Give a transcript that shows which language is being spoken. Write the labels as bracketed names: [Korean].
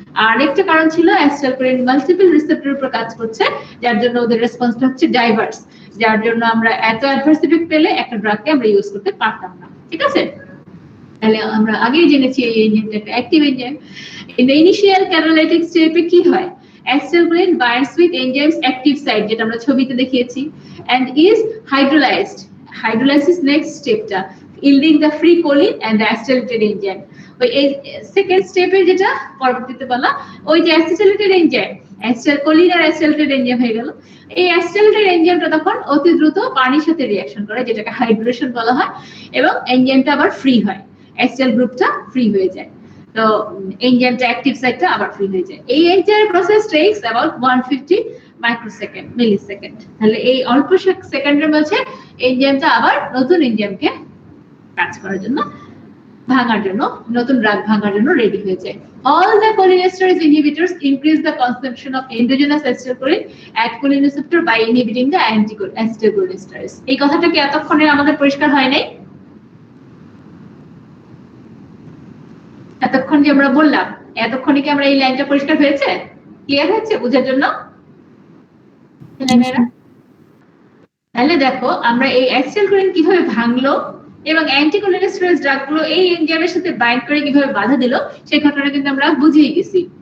[Bangla] আর একটা কারণ ছিল অ্যাসিটাইলকোলিন মাল্টিপল রিসেপ্টরের উপর কাজ করছে, যার জন্য ওদের রেসপন্সটা হচ্ছে ডাইভার্স, যার জন্য আমরা এত অ্যাডভার্স ইফেক্ট পেলে একটা ড্রাগকে আমরা ইউজ করতে পারতাম না। ঠিক আছে, তাহলে আমরা আগেই জেনেছি এই এনজাইমটা একটা active enzyme. In the initial catalytic স্টেপে কি হয়? [English] Acetylcholine binds with enzymes active site, [Bangla] যেটা আমরা ছবিতে দেখিয়েছি, [English] and is hydrolyzed. Hydrolysis next stepটা, yielding the free choline and the acetylated enzyme. [Bangla] ওই সেকেন্ড স্টেপে যেটা পরবর্তীতে বলা, ওই যে acetylated enzyme, acetylcholine আর acetylated enzyme হয়ে গেল। এই acetylated enzymeটা তখন অতি দ্রুত পানির সাথে রিঅ্যাকশন করে, যেটাকে হাইড্রেশন বলা হয়, এবং এনজাইমটা আবার ফ্রি হয়, অ্যাসিটাইল গ্রুপটা ফ্রি হয়ে যায়। তো এনজাইমটা অ্যাক্টিভ সাইটটা আবার ফ্রি হয়ে যায়। এই enzyme process tax about 150 microsecond, millisecond. তাহলে এই অল্প সেকেন্ডের মধ্যে এনজাইমটা আবার নতুন এনজাইমকে কাজ করার জন্য, ভাঙার জন্য, নতুন ড্রাগ ভাঙার জন্য রেডি হয়ে যায়। [English] All the cholinesterase inhibitors increase the consumption of endogenous acetylcholine at choline receptor by inhibiting the acetylcholinesterase. [Bangla] এই কথাটা কি এতক্ষণে আমাদের পরিষ্কার হয় নাই? এতক্ষণ যে আমরা বললাম, এতক্ষণে কি আমরা এই লাইনটা পরিষ্কার হয়েছে, ক্লিয়ার হয়েছে বোঝার জন্য? তাহলে দেখো, আমরা এই অ্যাসিটাইলকোলিন কিভাবে ভাঙলো এবং অ্যান্টিকোলিনেস্টেরেজ ড্রাগগুলো এই এনজাইমের সাথে বাইন্ড করে কিভাবে বাধা দিল, সেই ঘটনা কিন্তু আমরা বুঝিয়ে গেছি।